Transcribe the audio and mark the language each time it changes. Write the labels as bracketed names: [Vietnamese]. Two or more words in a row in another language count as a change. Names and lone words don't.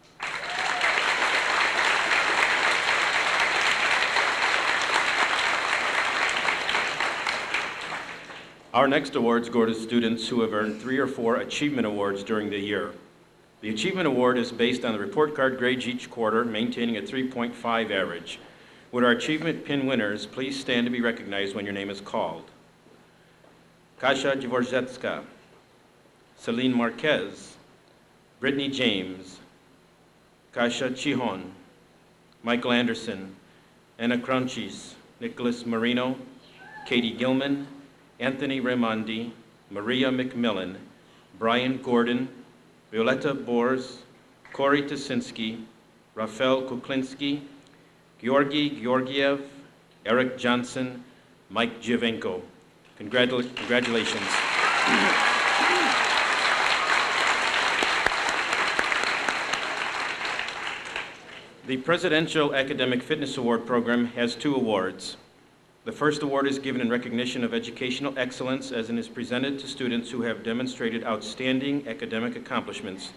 [English] Our next awards go to students who have earned 3 or 4 achievement awards during the year. The Achievement Award is based on the report card grades each quarter, maintaining a 3.5 average. Would our achievement pin winners please stand to be recognized when your name is called? Kasia Dworzecka, Celine Marquez, Brittany James, Kasia Chihon, Michael Anderson, Anna Cranchis, Nicholas Marino, Katie Gilman, Anthony Raimondi, Maria McMillan, Brian Gordon, Violetta Bors, Corey Tasinski, Rafael Kuklinski, Georgi Georgiev, Eric Johnson, Mike Giovenko. Congratulations. The Presidential Academic Fitness Award program has 2 awards. The first award is given in recognition of educational excellence as it is presented to students who have demonstrated outstanding academic accomplishments.